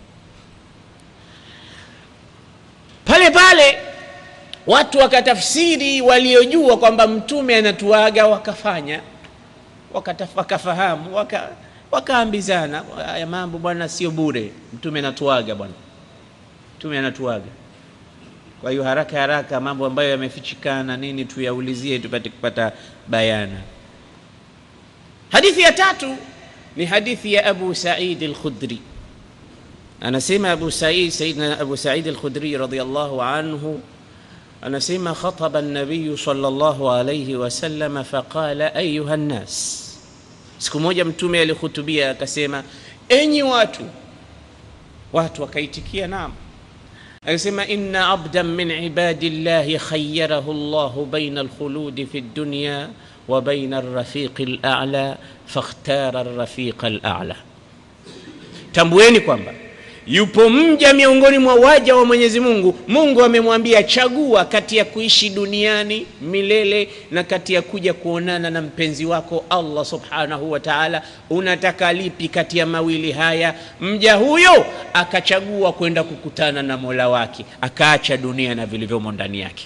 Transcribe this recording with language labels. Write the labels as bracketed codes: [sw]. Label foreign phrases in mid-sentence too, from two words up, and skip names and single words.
[sw] Pale pale watu wakatafsiri, waliojua kwamba mtume anatuaga wakafanya, wakafahamu, wakaambizana, haya mambo bwana sio bure, mtume anatuaga bwana, mtume anatuaga. Kwa hiyo haraka haraka mambo ambayo yamefichikana nini tuyaulizie tupate kupata bayana. Hadithi ya tatu ni hadithi ya Abu Sa'id al-Khudri. Anasema Sayyidina Abu Sa'id al-Khudri [ar] رضي الله عنه, [sw] anasema [ar] خطب النبي صلى الله عليه وسلم فقال أيها الناس. [sw] Siku moja mtume alihutubia akasema, enyi watu. Watu wakaitikia naam. Akasema, [ar] إن عبدا من عباد الله خيره الله بين الخلود في الدنيا وبين الرفيق الأعلى فاختار الرفيق الأعلى fakhtara ar-rafiq al-a'la. [sw] Tambueni kwamba yupo mja miongoni mwa waja wa Mwenyezi Mungu, Mungu amemwambia chagua kati ya kuishi duniani milele na kati ya kuja kuonana na mpenzi wako Allah [ar] سبحانه وتعالى. [sw] Unataka lipi kati ya mawili haya? Mja huyo akachagua kwenda kukutana na Mola wake, akaacha dunia na vilivyomo ndani yake.